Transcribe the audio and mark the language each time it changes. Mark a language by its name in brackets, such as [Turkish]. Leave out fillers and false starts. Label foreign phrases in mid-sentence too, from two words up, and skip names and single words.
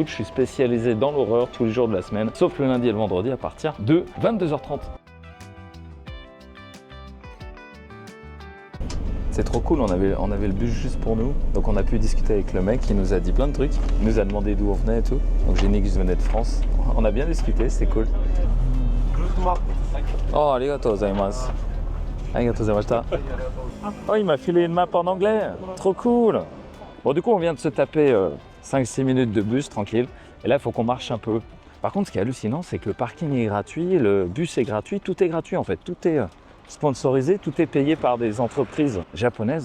[French] Je suis spécialisé dans l'horreur tous les jours de la semaine, sauf le lundi et le vendredi à partir de 22h30. C'est trop cool, on avait le bus juste pour nous, donc on a pu discuter avec le mec, il nous a dit plein de trucs, il nous a demandé d'où on venait et tout, donc j'ai dit que je venais de France. On a bien discuté, c'était cool. [Japanese] Oh、ありがとうございます。ありがとうございました. [French] Oh, il m'a filé une map en anglais, trop cool. Bon, du coup, on vient de se taper 5-6 minutes de bus tranquille, et là, il faut qu'on marche un peu. Par contre, ce qui est hallucinant, c'est que le parking est gratuit, le bus est gratuit, tout est gratuit en fait, tout est sponsorisé, tout est payé par des entreprises japonaises.